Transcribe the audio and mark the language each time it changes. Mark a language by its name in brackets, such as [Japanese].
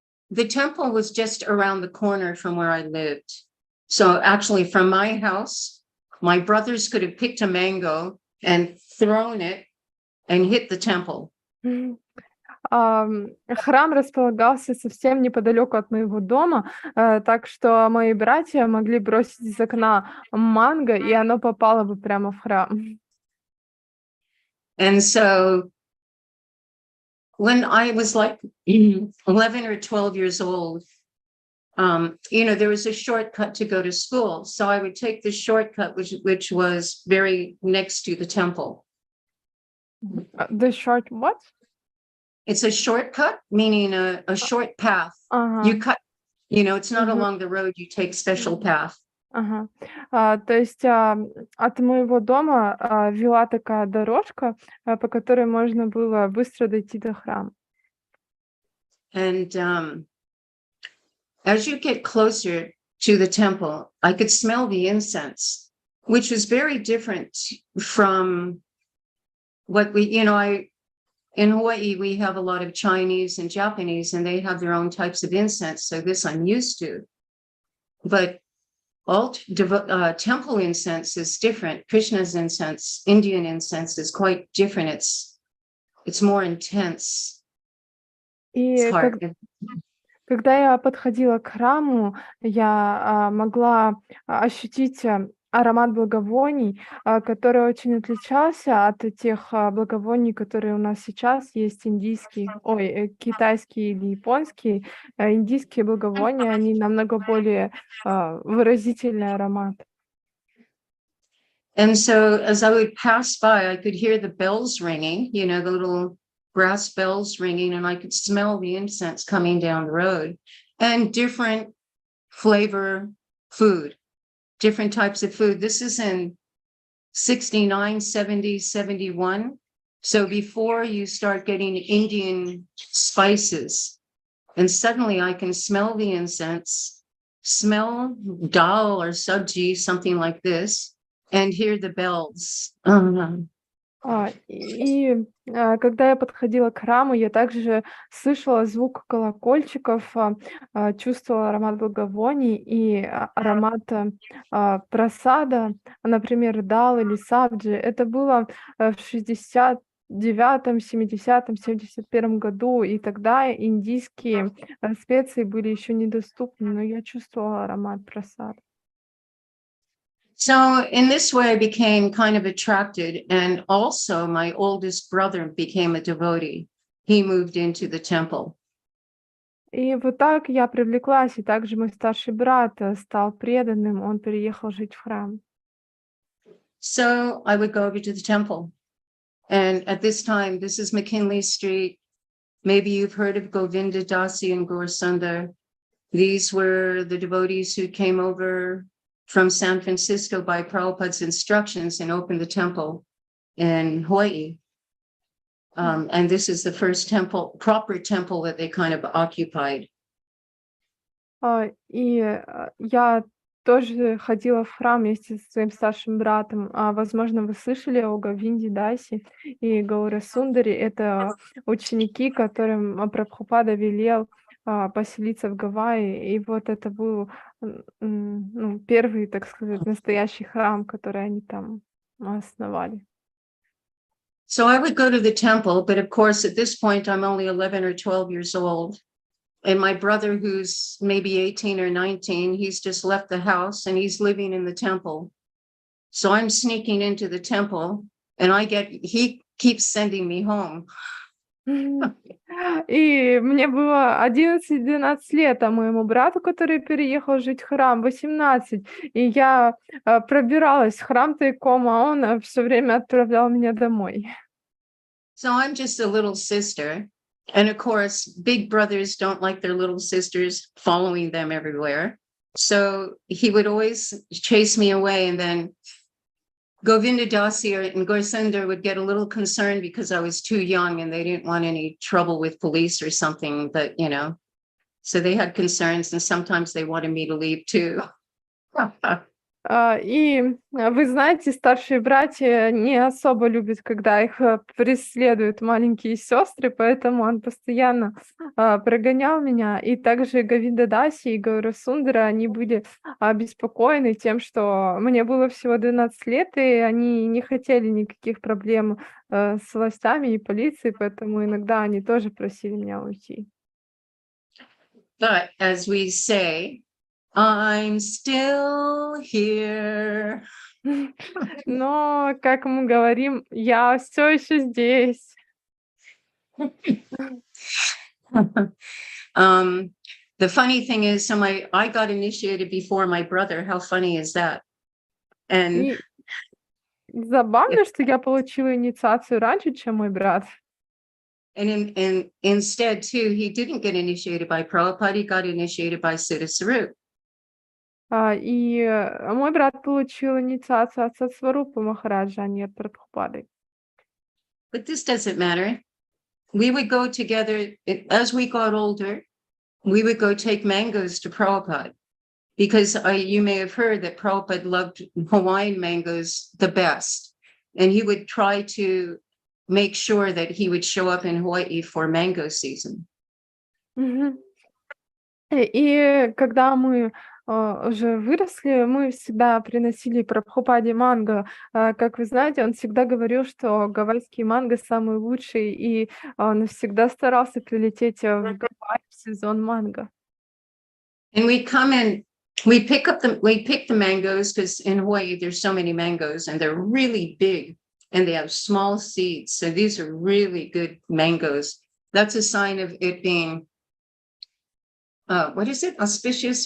[English] The temple was just around the corner from where I lived. So actually from my house, my brothers could have picked a mango and thrown it and hit the temple. [Russian] Храм располагался совсем неподалеку от моего дома, так что мои братья могли бросить из окна манго, и оно попало бы прямо в храм. [English] And so when I was like 11 or 12 years old, there was a shortcut to go to school. So I would take the shortcut, which was very next to the temple. The short what? It's a shortcut, meaning a short path. You cut, it's not along the road, you take special path. [Russian] То есть от моего дома вела такая дорожка, по которой можно было быстро дойти до храма. [English] And as you get closer to the temple, I could smell the incense, which was very different from what in Hawaii, we have a lot of Chinese and Japanese, and they have their own types of incense. So this I'm used to. But temple incense is different. Krishna's incense, Indian incense, is quite different. It's more intense. It's hard. [Russian] Когда я подходила к храму, я могла ощутить аромат благовоний, который очень отличался от тех благовоний, которые у нас сейчас есть, китайские или японские. Индийские благовония, они намного более выразительный аромат. [English] And so as I would pass by, I could hear the bells ringing, the little brass bells ringing, and I could smell the incense coming down the road and different flavor food. different types of food. This is in 69, 70, 71. So before you start getting Indian spices, and suddenly I can smell the incense, smell dal or sabji, something like this, and hear the bells. [Russian] Когда я подходила к храму, я также слышала звук колокольчиков, чувствовала аромат благовоний и аромат прасада, например, дал или сабджи. Это было в 69-м, 70-м, 71-м году, и тогда индийские специи были еще недоступны, но я чувствовала аромат прасада. [English] So in this way, I became kind of attracted, and also my oldest brother became a devotee. He moved into the temple. [Russian] И вот так я привлеклась, и также мой старший брат стал преданным, он переехал жить в храм. [English] So I would go over to the temple. And at this time, this is McKinley Street. Maybe you've heard of Govinda Dasi and Gaur Sundar. These were the devotees who came over from San Francisco by Prabhupada's instructions and opened the temple in Hawaii. And this is the first temple, proper temple that they kind of occupied. [Russian] И я тоже ходила в храм вместе со своим старшим братом. Возможно, вы слышали о Говинде Даси и Гауре Сундаре. Это ученики, которым Прабхупада велел поселиться в Гавайи. И вот это был первый, так сказать, настоящий храм, который они там основали. [English] So I would go to the temple, but of course, at this point, I'm only 11 or 12 years old. And my brother, who's maybe 18 or 19, he's just left the house and he's living in the temple. So I'm sneaking into the temple and he keeps sending me home. [Russian] И мне было 11-12 лет, а моему брату, который переехал жить в храм, 18. И я пробиралась в храм тайком, а он все время отправлял меня домой. [English] So I'm just a little sister. And of course, big brothers don't like their little sisters following them everywhere. So he would always chase me away, and then Govinda Dasi and Gorsender would get a little concerned because I was too young and they didn't want any trouble with police or something, but so they had concerns, and sometimes they wanted me to leave too. [Russian] И вы знаете, старшие братья не особо любят, когда их преследуют маленькие сестры, поэтому он постоянно прогонял меня. И также Говинда Даси и Гаура Сундара, они были обеспокоены тем, что мне было всего 12 лет, и они не хотели никаких проблем с властями и полицией, поэтому иногда они тоже просили меня уйти. [English] But as we say, I'm still here. [Russian] Но, как мы говорим, я все еще здесь. [English] The funny thing is, so I got initiated before my brother. How funny is that? And [Russian] И забавно, что я получила инициацию раньше, чем мой брат. [English] and instead too, he didn't get initiated by Prabhupada. He got initiated by Siddha Sarup. [Russian] И мой брат получил инициацию от Сварупы Махараджа, а не от Прабхупады. [English] But this doesn't matter. We would go together as we got older. We would go take mangoes to Prabhupada, because you may have heard that Prabhupada loved Hawaiian mangoes the best, and he would try to make sure that he would show up in Hawaii for mango season. [Russian] И когда мы уже выросли, мы всегда приносили Прабхупаде манго. Как вы знаете, он всегда говорил, что гавайские манго самые лучшие, и он всегда старался прилететь в Гавайи в сезон манго. [English] And we come in, we pick the mangoes, because in Hawaii there's so many mangoes and they're really big and they have small seeds. So these are really good mangoes. That's a sign of it being what is it? Auspicious?